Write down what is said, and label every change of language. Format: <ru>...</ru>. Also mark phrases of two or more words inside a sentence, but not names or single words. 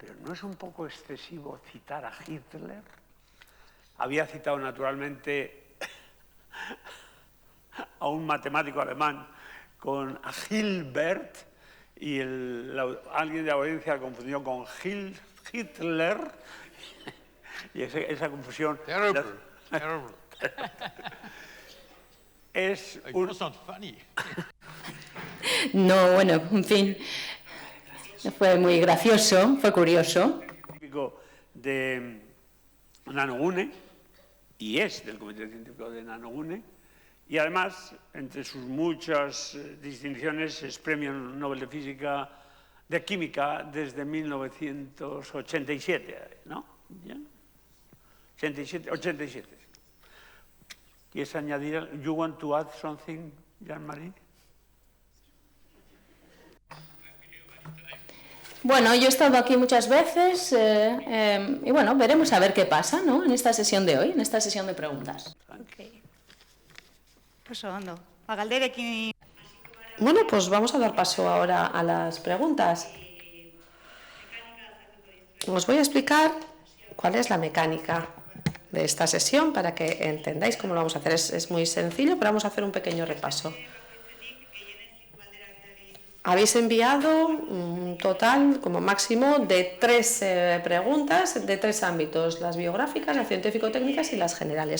<es>pero ¿no es un poco excesivo citar a Hitler? Había citado naturalmente a un matemático alemán a Hilbert, y alguien de la audiencia confundió con Hitler, y esa confusión... Terrible, terrible. Es</es> <en>It's not funny.</en> <es>No, bueno, en fin, fue muy gracioso, fue curioso. Científico de Nanogune, y es del Comité Científico de Nanogune, y además, entre sus muchas distinciones, es Premio Nobel de Química desde 1987, ¿no? ¿Ya? 87. ¿Quieres añadir?</es> <en>You want to add something, Jean-Marie?</en> <es>Bueno, yo he estado aquí muchas veces y bueno, veremos a ver qué pasa, ¿no? En esta sesión de hoy, en esta sesión de preguntas.</es> <eu>Oso ondo. Galderekin</eu> <es>Bueno, pues vamos a dar paso ahora a las preguntas. Os voy a explicar cuál es la mecánica de esta sesión para que entendáis cómo lo vamos a hacer. Es muy sencillo, pero vamos a hacer un pequeño repaso. Habéis enviado un total, como máximo, de 3 preguntas de 3 ámbitos: las biográficas, las científico-técnicas y las generales.</es>